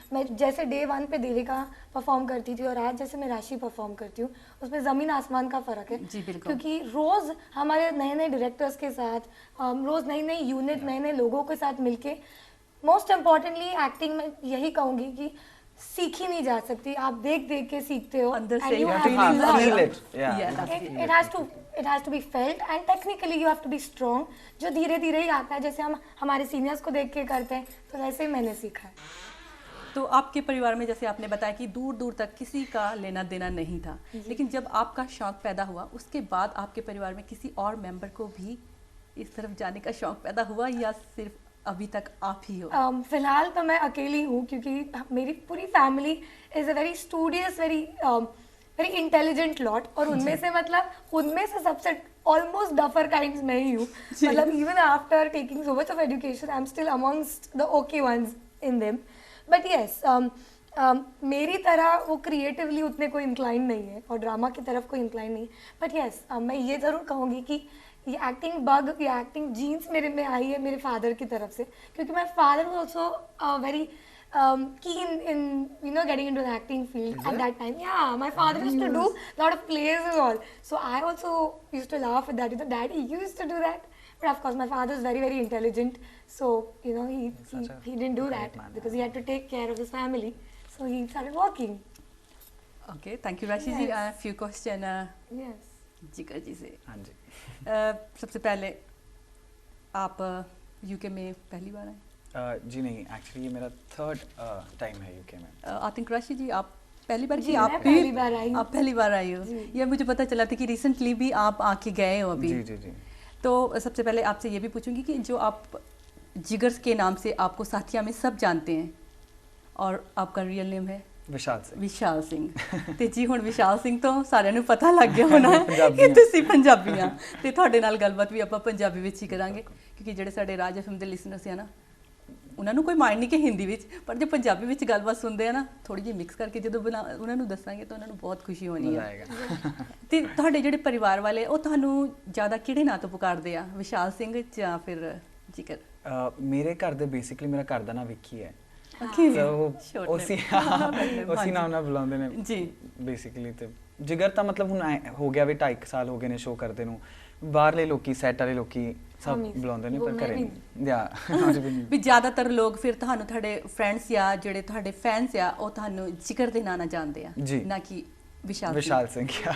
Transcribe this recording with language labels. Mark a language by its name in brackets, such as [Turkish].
[Hindi] मैं जैसे डे 1 पे देविका परफॉर्म करती थी और आज जैसे मैं राशि परफॉर्म करती हूँ, उसमें ज़मीन आसमान का फ़र्क है। जी बिल्कुल। क्योंकि रोज़ हमारे नए नए डायरेक्टर्स के साथ, रोज़ नई नई यूनिट, नए नए लोगों के साथ मिलके, मोस्ट इम्पॉर्टेंटली एक्टिंग में यही कहूँगी कि सीखी नहीं जा सकती, आप देख देख के सीखते हो। अंदर से [English] it has to be felt and technically you have to be strong, [Hindi] जो धीरे धीरे ही आता है। जैसे हम हमारे सीनियर्स को देख के करते हैं, तो वैसे ही मैंने सीखा है। तो आपके परिवार में जैसे आपने बताया कि दूर दूर तक किसी का लेना देना नहीं था, लेकिन जब आपका शौक पैदा हुआ उसके बाद आपके परिवार में किसी और मेंबर को भी इस तरफ जाने का शौक पैदा हुआ या सिर्फ अभी तक आप ही हो? फिलहाल तो मैं अकेली हूँ, क्योंकि मेरी पूरी family [English] Is a very studious, very intelligent lot. [Hindi] और उनमें से सबसे ऑलमोस्ट डफर काइंड्स मैं ही हूँ। मतलब [English] Even after taking so much of education I am still amongst the okay ones in them. But yes, [Hindi] मेरी तरह वो क्रिएटिवली उतने कोई इंक्लाइन नहीं है और ड्रामा की तरफ कोई इंक्लाइन नहीं है। [English] but yes, [Hindi] मैं ये ज़रूर कहूँगी कि ये एक्टिंग बग या एक्टिंग जीन्स मेरे में आई है मेरे फादर की तरफ से, क्योंकि [English] My father was also very keen in getting into the acting field at that time. Yeah, my father used to do a lot of plays and all, so I also used to laugh at that. Daddy used to do that, but of course my father is very very intelligent, so he didn't do that because he had to take care of his family, so he started working. Okay, thank you Rashi ji. I have few question Yes. [Hindi] जिगर जी से। हाँ जी। सबसे पहले आप UK में पहली बार आए? जी नहीं, एक्चुअली ये मेरा 3rd टाइम है यूके में। आई थिंक राशि जी आप पहली बार जी, आप पहली बार आई हो। ये मुझे पता चला था कि रिसेंटली भी आप आके गए हो अभी। जी जी जी। तो सबसे पहले आपसे ये भी पूछूंगी कि जो आप जिगर के नाम से आपको साथिया में सब जानते हैं और आपका रियल नेम है विशाल सिंह [Punjabi] ਤੇ ਜੀ ਹੁਣ ਵਿਸ਼ਾਲ ਸਿੰਘ ਤੋਂ ਸਾਰਿਆਂ ਨੂੰ ਪਤਾ ਲੱਗ ਗਿਆ ਹੋਣਾ ਕਿ ਤੁਸੀਂ ਪੰਜਾਬੀ ਆ ਤੇ ਤੁਹਾਡੇ ਨਾਲ ਗੱਲਬਾਤ ਵੀ ਆਪਾਂ ਪੰਜਾਬੀ ਵਿੱਚ ਹੀ ਕਰਾਂਗੇ ਕਿਉਂਕਿ ਜਿਹੜੇ ਸਾਡੇ ਰਾਜ ਐਫਐਮ ਦੇ ਲਿਸਨਰਸ ਆ ਨਾ ਉਹਨਾਂ ਨੂੰ ਕੋਈ ਮਾਈਂਡ ਨਹੀਂ ਕਿ ਹਿੰਦੀ ਵਿੱਚ ਪਰ ਜੇ ਪੰਜਾਬੀ ਵਿੱਚ ਗੱਲਬਾਤ ਸੁਣਦੇ ਆ ਨਾ ਥੋੜੀ ਜਿਹੀ ਮਿਕਸ ਕਰਕੇ ਜਦੋਂ ਉਹਨਾਂ ਨੂੰ ਦੱਸਾਂਗੇ ਤਾਂ ਉਹਨਾਂ ਨੂੰ ਬਹੁਤ ਖੁਸ਼ੀ ਹੋਣੀ ਹੈ ਤੇ ਤੁਹਾਡੇ ਜਿਹੜੇ ਪਰਿਵਾਰ ਵਾਲੇ ਉਹ ਤੁਹਾਨੂੰ ਜ਼ਿਆਦਾ ਕਿਹੜੇ ਨਾਂ ਤੋਂ ਪੁਕਾਰਦੇ ਆ ਵਿਸ਼ਾਲ ਸਿੰਘ ਜਾਂ ਫਿਰ ਜਿਗਰ? ਮੇਰੇ ਘਰ ਦੇ ਬੇਸਿਕਲੀ ਮੇਰਾ ਘਰ ਦਾ ਨਾਂ ਵਿੱਕੀ ਹੈ उसी नाम ना बुलाते ने जी बेसिकली। तो ਜਿਗਰ ਤਾਂ ਮਤਲਬ ਹੁਣ ਹੋ ਗਿਆ ਵੀ 2.5 ਸਾਲ ਹੋ ਗਏ ਨੇ ਸ਼ੋਅ ਕਰਦੇ ਨੂੰ, ਬਾਹਰਲੇ ਲੋਕੀ ਸੈਟ ਵਾਲੇ ਲੋਕੀ ਸਭ ਬੁਲਾਉਂਦੇ ਨੇ ਪਰ ਘਰੇ ਨਹੀਂ ਜਾਂ ਵੀ ਜ਼ਿਆਦਾਤਰ ਲੋਕ ਫਿਰ ਤੁਹਾਨੂੰ ਤੁਹਾਡੇ ਫਰੈਂਡਸ ਜਾਂ ਜਿਹੜੇ ਤੁਹਾਡੇ ਫੈਨਸ ਆ ਉਹ ਤੁਹਾਨੂੰ ਜਿਗਰ ਦੇ ਨਾਂ ਨਾਲ ਜਾਣਦੇ ਆ, ਨਾ ਕਿ ਵਿਸ਼ਾਲ ਸਿੰਘ।